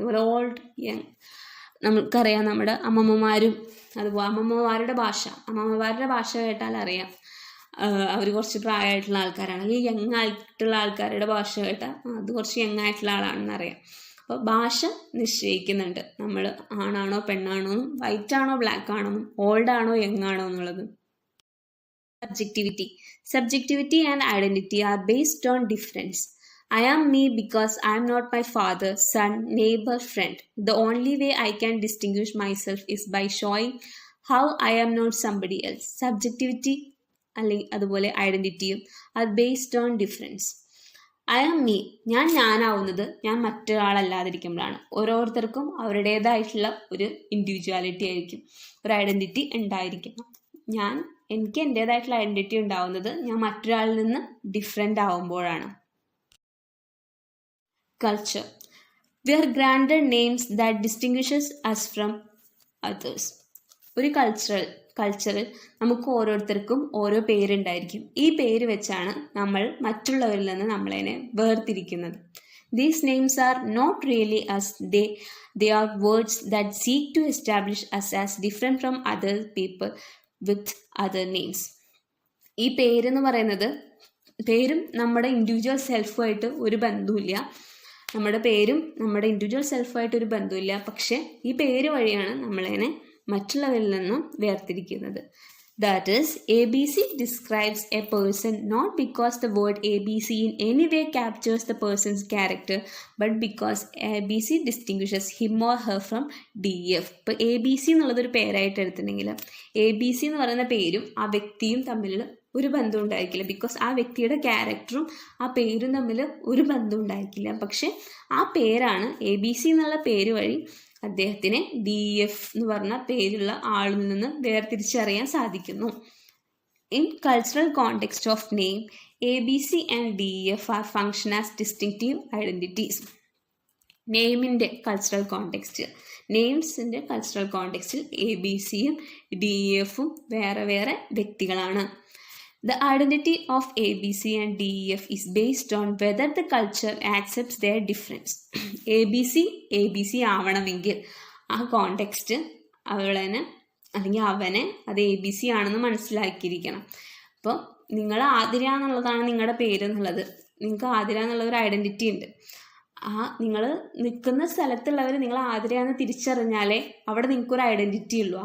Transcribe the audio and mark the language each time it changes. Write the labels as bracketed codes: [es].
[ml] അതുപോലെ old young, നമുക്കറിയാം നമ്മുടെ അമ്മമ്മമാരും അതുപോലെ അമ്മമ്മമാരുടെ ഭാഷ കേട്ടാൽ അറിയാം അവർ കുറച്ച് പ്രായമായിട്ടുള്ള ആൾക്കാരാണ്. ഈ യങ് ആയിട്ടുള്ള ആൾക്കാരുടെ ഭാഷ കേട്ടാൽ അത് കുറച്ച് യങ് ആയിട്ടുള്ള ആളാണെന്ന് അറിയാം. അപ്പോൾ ഭാഷ നിശ്ചയിക്കുന്നുണ്ട് നമ്മൾ ആണാണോ പെണ്ണാണോ എന്നും, വൈറ്റ് ആണോ ബ്ലാക്ക് ആണോ എന്നും, ഓൾഡ് ആണോ യങ് ആണോ എന്നുള്ളത്. [en] Subjectivity and identity are based on difference. I am me because I am not my father, son, neighbor, friend. The only way I can distinguish myself is by showing how I am not somebody else. Subjectivity [ml] അല്ലെങ്കിൽ അതുപോലെ ഐഡൻറ്റിറ്റിയും [en] are based on difference. I am me. [ml] ഞാനാവുന്നത് ഞാൻ മറ്റൊരാളല്ലാതിരിക്കുമ്പോഴാണ്. ഓരോരുത്തർക്കും അവരുടേതായിട്ടുള്ള ഒരു individuality ആയിരിക്കും, ഒരു identity ഉണ്ടായിരിക്കണം. എനിക്ക് എൻ്റേതായിട്ടുള്ള ഐഡൻറ്റിറ്റി ഉണ്ടാവുന്നത് ഞാൻ മറ്റൊരാളിൽ നിന്ന് different ആവുമ്പോഴാണ്. [en] Culture. We are granted names that distinguishes us from others. [ml] ഒരു കൾച്ചറിൽ നമുക്ക് ഓരോരുത്തർക്കും ഓരോ പേരുണ്ടായിരിക്കും. ഈ പേര് വെച്ചാണ് നമ്മൾ മറ്റുള്ളവരിൽ നിന്ന് നമ്മളതിനെ വേർതിരിക്കുന്നത്. [en] These names are not really us. They are words that seek to establish us as different from other people with other names. [ml] ഈ പേരെന്ന് പറയുന്നത് പേരും നമ്മുടെ ഇൻഡിവിജ്വൽ സെൽഫുമായിട്ട് ഒരു ബന്ധവുമില്ല. നമ്മുടെ പേരും നമ്മുടെ ഇൻഡിവിജ്വൽ സെൽഫുമായിട്ട് ഒരു ബന്ധമില്ല. പക്ഷേ ഈ പേര് വഴിയാണ് നമ്മളതിനെ മറ്റുള്ളവരിൽ നിന്നും വേർതിരിക്കുന്നത്. [en] That is, ABC describes a person not because the word ABC in any way captures the person's character, but because ABC distinguishes him or her from DF. [ml] ഇപ്പോൾ ABC എന്നുള്ളതൊരു പേരായിട്ട് എടുത്തിട്ടുണ്ടെങ്കിൽ ABC എന്ന് പറയുന്ന പേരും ആ വ്യക്തിയും തമ്മിൽ ഒരു ബന്ധം ഉണ്ടായിരിക്കില്ല. ബിക്കോസ് ആ വ്യക്തിയുടെ ക്യാരക്ടറും ആ പേരും തമ്മിൽ ഒരു ബന്ധം ഉണ്ടായിരിക്കില്ല. പക്ഷെ ആ പേരാണ് ABC എന്നുള്ള പേര് വഴി അദ്ദേഹത്തിനെ DF എന്ന് പറഞ്ഞ പേരുള്ള ആളിൽ നിന്ന് വേർതിരിച്ചറിയാൻ സാധിക്കുന്നു. [en] In cultural context of name, ABC and DF are function as distinctive identities. [ml] നെയിമിൻ്റെ cultural context, നെയിംസിൻ്റെ cultural കോണ്ടെക്സ്റ്റിൽ ABCയും DFും വേറെ വേറെ വ്യക്തികളാണ്. [en] The identity of ABC and DEF is based on whether the culture accepts their difference. [ml] ABC ആവണമെങ്കിൽ ആ context അവളെ അല്ലെങ്കിൽ അവനെ അത് ABC ആണെന്ന് മനസ്സിലാക്കിയിരിക്കണം. അപ്പോൾ നിങ്ങൾ ആതിര എന്നുള്ളതാണ് നിങ്ങളുടെ പേര് എന്നുള്ളത്, നിങ്ങൾക്ക് ആതിര എന്നുള്ള ഒരു ഐഡൻറ്റിറ്റി ഉണ്ട്. നിങ്ങൾ നിൽക്കുന്ന സ്ഥലത്തുള്ളവർ നിങ്ങൾ ആതിരയെന്ന് തിരിച്ചറിഞ്ഞാലേ അവിടെ നിങ്ങൾക്കൊരു ഐഡൻറ്റിറ്റി ഉള്ളൂ.